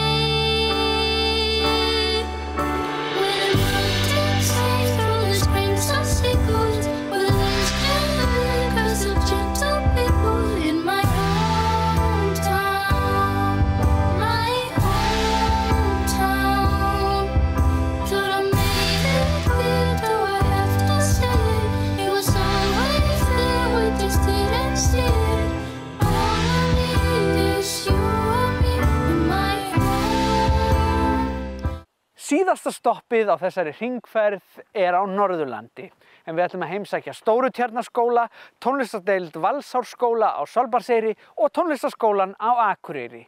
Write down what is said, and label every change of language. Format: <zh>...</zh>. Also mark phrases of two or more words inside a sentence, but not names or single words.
<en>When mountain sides full of springs and sickles, where there's because of gentle people in my hometown, my hometown. Thought I made it clear, do I have to say it? It was always there, we just didn't see it. All I need is you and me in my home.</en> <is>Síðasta stoppið á þessari hringferð er á Norðurlandi, en við ætlum að heimsækja Stórutjarnarskóla, tónlistardeild Valsárskóla á Svalbarðseyri og tónlistarskólann á Akureyri.</is>